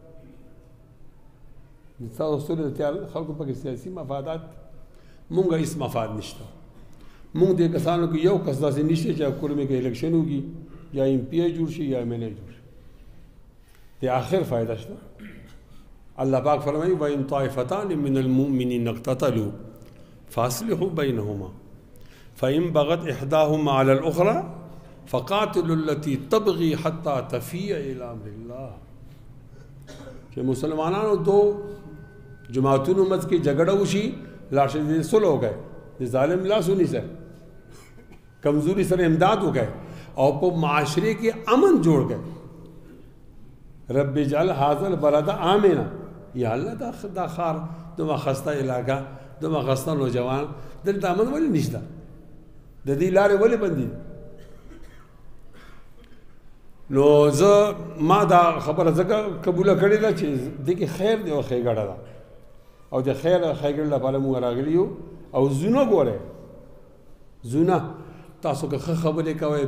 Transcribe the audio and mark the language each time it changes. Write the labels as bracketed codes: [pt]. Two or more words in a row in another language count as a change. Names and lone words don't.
[ps] تاسو سولې ته تیار خلکو پکې سیاسي مفادات مونږ هېڅ مفاد نشته مونږ دې کسانو کې یو کس داسې نشته چې کورمې کې الیکشن وکړي یا ایم پی آی جوړ شي یا ایم ایل ای جوړ شي د آخر فایده شته الله پاک فرمایي [ar] وإن طائفتان من المؤمنین اقتتلوا فاصلحوا بينهما فإن بغت إحداهما على الأخرى فقاتلوا التي تبغي حتى تفيء إلى أمر الله چې [ps] مسلمانانو دو جماعتونو منځ کې جګړه وشي لاړ شي صلح وکړي د ظالم لاس ونیسئ کمزوري سره امداد وکړي او په معاشرے کې امن جوړ کړي [ar] رب اجعل هذا البلد آمنا [ps] یا الله دا ښار دومره خسته علاقه دومره خسته نوجوان دلته امن ولې نشته د دې لارې ولې بندي نو زه ما دا خبره ځکه قبوله کړې ده چې دې کې خیر دی او ښېګړه ده او د خیر او ښېګړې لپاره موږ راغلي یو او زونه ګورئ زونه تاسو که ښه خبرې کوئ